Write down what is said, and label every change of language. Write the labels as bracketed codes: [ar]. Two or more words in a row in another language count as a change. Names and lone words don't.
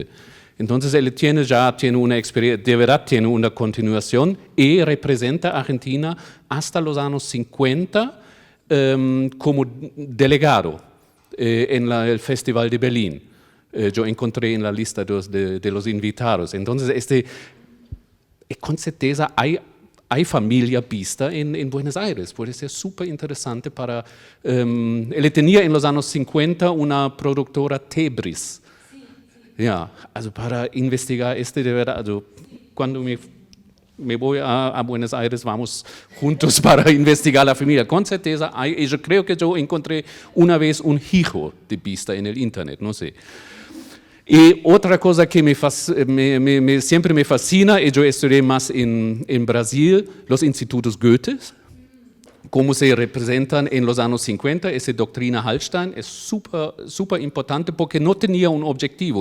[es] Entonces él tiene una experiencia, de verdad tiene una continuación y representa a Argentina hasta los años 50 como delegado en el Festival de Berlín. Yo encontré en la lista de los invitados. Entonces, con certeza hay hay familia vista en Buenos Aires, puede ser súper interesante para... él tenía en los años 50 una productora Tebris, [de] ja, also [es] para investigar de verdad, also cuando me voy a Buenos Aires, vamos juntos para investigar la familia. Con certeza, yo creo que yo encontré una vez un hijo de Bista en el internet, no sé. Y otra cosa que siempre me fascina, y yo estudié más en Brasil, los institutos Goethe, cómo se representan en los años 50, esa doctrina Hallstein es súper importante porque no tenía un objetivo.